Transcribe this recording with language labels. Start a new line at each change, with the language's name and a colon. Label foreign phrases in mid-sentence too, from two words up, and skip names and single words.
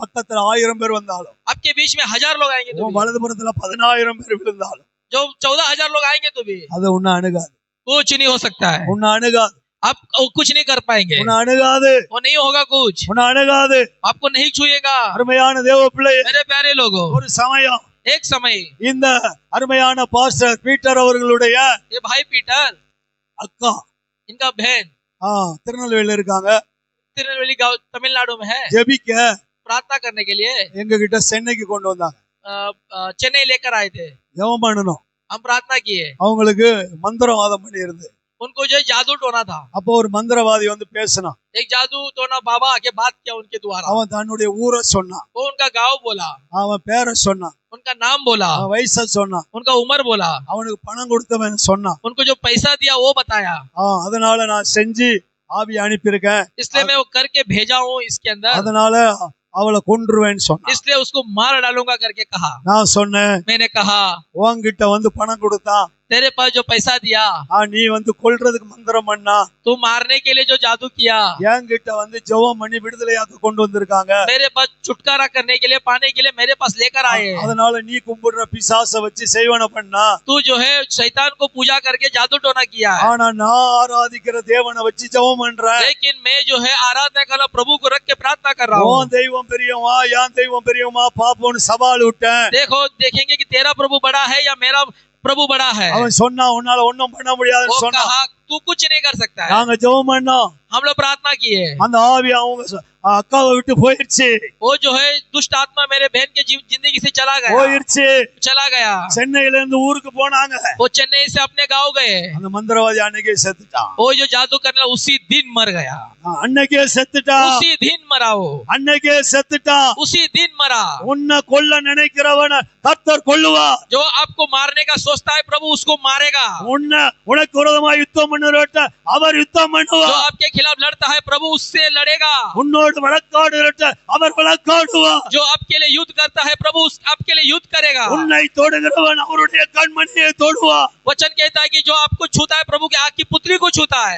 Tamil: பக்கத்துல 1000 பேர் வந்தாலும்,
Hindi: आपके बीच में 1000 लोग आएंगे तो भी,
Tamil: வலதுபுறத்துல 10000 பேர் விழுந்தாலும்
Hindi: जो 14000 लोग आएंगे तो भी
Tamil: அது உன்னை அணுகாது,
Hindi: कुछ नहीं हो सकता है।
Tamil: உன்னை அணுகாது,
Hindi: आप कुछ नहीं कर पाएंगे,
Tamil: உன்னை அணுகாது,
Hindi: वो नहीं होगा कुछ,
Tamil: உன்னை அணுகாது.
Hindi: आपको नहीं छुएगा।
Tamil: அருமையான தேவ பிள்ளையே,
Hindi: मेरे प्यारे लोगों,
Tamil: ஒரு சமயம்
Hindi: एक समय
Tamil: இந்த அருமையான பாஸ்டர் பீட்டர் அவர்களுடைய
Hindi: ये भाई पीटर,
Tamil: அக்கா
Hindi: इनका बहन
Tamil: திருநெல்வேலியில இருக்காங்க,
Hindi: तिरुनेलवेली गांव तमिलनाडु में है,
Tamil: ஜெபிக்க
Hindi: प्रार्थना करने के लिए
Tamil: எங்க கிட்ட சென்னைக்கு கொண்டு வந்தாங்க.
Hindi: चेन्नई लेकर आए थे।
Tamil: ஜெபம் பண்ணணும்,
Hindi: हम प्रार्थना किए,
Tamil: அவங்களுக்கு மந்திரவாதம் பண்ணி இருந்து.
Hindi: उनको जो जादू टोना था।
Tamil: அப்போ ஒரு மந்திரவாதி வந்து பேசினான்.
Hindi: एक जादू टोना बाबा आके बात किया उनके द्वारा।
Tamil: அவன் தன்னுடைய ஊரை சொன்னான்,
Hindi: वो उनका गांव बोला,
Tamil: அவன் பேரை சொன்னான்,
Hindi: उनका नाम बोला,
Tamil: அவன் வயசை சொன்னான்,
Hindi: उनका उम्र बोला,
Tamil: அவனுக்கு பணம் கொடுத்தவன் சொன்னான்.
Hindi: उनको जो पैसा दिया वो बताया।
Tamil: அதனால நான் செஞ்சு ஆவி அனுப்பியிருக்கேன்,
Hindi: इसलिए मैं वो करके भेजा हूँ इसके अंदर,
Tamil: அதனால அவளை கொன்றுவேன்னு சொன்னான்.
Hindi: इसलिए उसको मार डालूंगा करके कहा।
Tamil: நான் சொன்னேன்,
Hindi: मैंने कहा
Tamil: உன்கிட்ட வந்து பணம் கொடுத்தான்,
Hindi: तेरे पास जो पैसा दिया,
Tamil: நீ வந்து கொல்றதுக்கு மந்திரம் பண்ணா,
Hindi: तू मारने के लिए जो जादू किया,
Tamil: என்கிட்ட வந்து ஜெபம் பண்ணி விடுதலையாக்க கொண்டு வந்திருக்காங்க.
Hindi: मेरे पास छुटकारा करने के लिए पाने के लिए मेरे पास लेकर आए।
Tamil: அதனால நீ கும்பிடுற பிசாச வச்சு செய்வன பண்ணா,
Hindi: तू जो है शैतान को पूजा करके जादू टोना किया है,
Tamil: ஆனா நான் ஆராதிக்கிற தேவனை வச்சு ஜெபம் பண்றேன்.
Hindi: लेकिन मैं जो है आराधना कर प्रभु को रख के प्रार्थना कर रहा हूँ।
Tamil: உன் தெய்வம் பெரியவா என் தெய்வம் பெரியவா பாப்போன்னு சவால் விட்டேன்.
Hindi: देखो देखेंगे कि तेरा प्रभु बड़ा है या मेरा प्रभु बड़ा है।
Tamil: அவன் சொன்னா உன்னால ஒண்ணும் பண்ண முடியாதுன்னு
Hindi: वो
Tamil: சொன்னா.
Hindi: कहा तू कुछ नहीं कर सकता है।
Tamil: நாங்க ஜெபம் பண்ணோம்,
Hindi: हम लोग प्रार्थना किए,
Tamil: அந்த ஆவி அவங்க அக்காவை விட்டு போயிருச்சு,
Hindi: वो जो है दुष्ट आत्मा मेरे बहन के जिंदगी से चला
Tamil: போயிருச்சு.
Hindi: गया।
Tamil: சென்னையில இருந்து ஊருக்கு போனாங்க.
Hindi: वो चेन्नई से अपने गाँव गए।
Tamil: அந்த மந்திரவாதி அன்னைக்கே செத்துட்டான்,
Hindi: वो जो जादू करने वाला उसी दिन मर गया,
Tamil: அன்னைக்கே செத்துட்டான்,
Hindi: उसी दिन मरा, वो
Tamil: அன்னைக்கே செத்துட்டான்.
Hindi: उसी दिन मरा।
Tamil: உன்னை கொல்ல நினைக்கிறவன கர்த்தர் கொல்லுவா.
Hindi: जो आपको मारने का सोचता है प्रभु उसको मारेगा।
Tamil: உனக்கு விரோதமா யுத்தம் பண்ணுறவட்ட அவர் யுத்தம் பண்ணுவா.
Hindi: जो आपके खिलाफ लड़ता है प्रभु उससे लड़ेगा।
Tamil: உன்னோடு வழக்காடுறவட்ட அவர் வழக்காடுவா.
Hindi: जो आपके लिए युद्ध करता है प्रभु आपके लिए युद्ध करेगा।
Tamil: உன்னை தொடுகிறவன் அவருடைய கண்மணியை தொடுவா.
Hindi: वचन कहता है कि जो आपको छूता है प्रभु के आँख की पुत्री को छूता है।